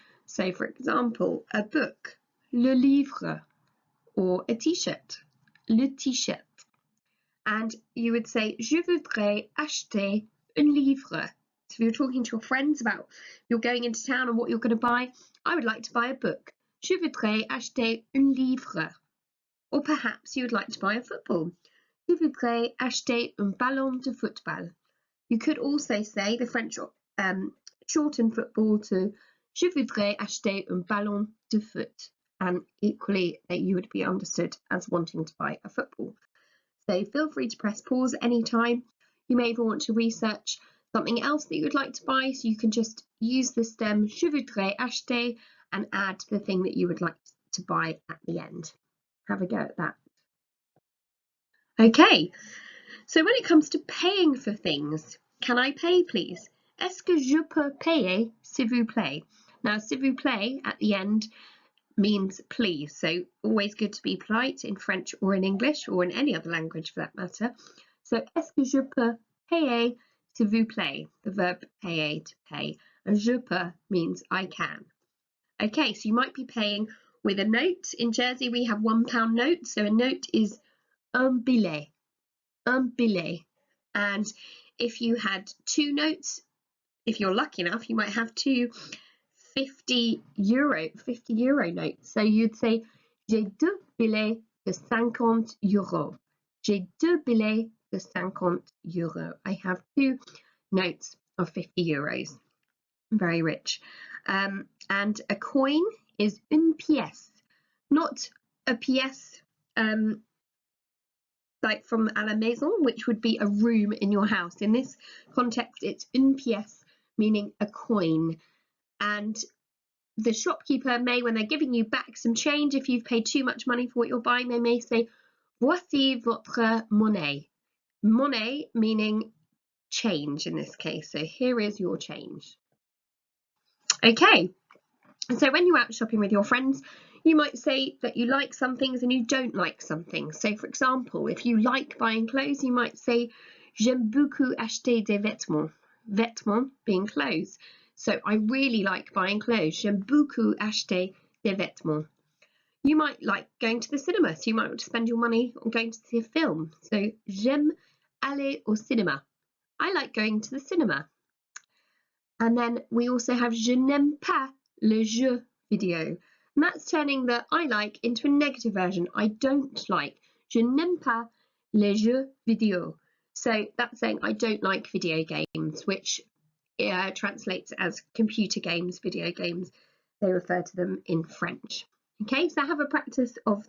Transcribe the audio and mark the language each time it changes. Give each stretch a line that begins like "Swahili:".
English: So, for example, a book,
French: le livre,
English: or a t-shirt, le t-shirt. And you would say,
French: je voudrais acheter un livre.
English: So if you're talking to your friends about you're going into town and what you're going to buy, I would like to buy a book.
French: Je voudrais acheter un livre.
English: Or perhaps you would like to buy a football.
French: Je voudrais acheter un ballon de football.
English: You could also say the French shorten football to
French: je voudrais acheter un ballon de foot.
English: And equally that you would be understood as wanting to buy a football. So feel free to press pause anytime. You may even want to research something else that you would like to buy, so you can just use the stem
French: je voudrais acheter
English: and add the thing that you would like to buy at the end. Have a go at that. Okay, so when it comes to paying for things, can I pay please?
French: Est-ce que je peux payer s'il vous plaît?
English: Now
French: s'il vous plaît
English: at the end means please, so always good to be polite in French or in English or in any other language for that matter.
French: So est-ce que je peux payer s'il vous plaît?
English: The verb payer, to pay, and
French: je peux
English: means I can. Okay, so you might be paying with a note. In Jersey we have £1 notes, so a note is
French: un billet,
English: and if you had two notes, if you're lucky enough, you might have two 50 euro notes. So you'd say,
French: j'ai deux billets de 50 euros. J'ai deux billets de 50 euros.
English: I have two notes of 50 euros. Very rich. And a coin is
French: une pièce,
English: not a pièce like from
French: à la maison,
English: which would be a room in your house. In this context, it's
French: une pièce,
English: meaning a coin. And the shopkeeper may, when they're giving you back some change, if you've paid too much money for what you're buying, they may say,
French: voici votre monnaie.
English: Monnaie meaning change in this case. So here is your change. Okay, so when you're out shopping with your friends, you might say that you like some things and you don't like some things. So for example, if you like buying clothes, you might say,
French: j'aime beaucoup acheter des vêtements.
English: Vêtements being clothes. So I really like buying clothes.
French: J'aime beaucoup acheter des vêtements.
English: You might like going to the cinema, so you might want to spend your money on going to see a film.
French: So j'aime aller au cinéma.
English: I like going to the cinema. And then we also have
French: je n'aime pas le jeu vidéo.
English: And that's turning the I like into a negative version. I don't like.
French: Je n'aime pas les jeux vidéo.
English: So that's saying I don't like video games, which translates as computer games, video games. They refer to them in French. Okay, so have a practice of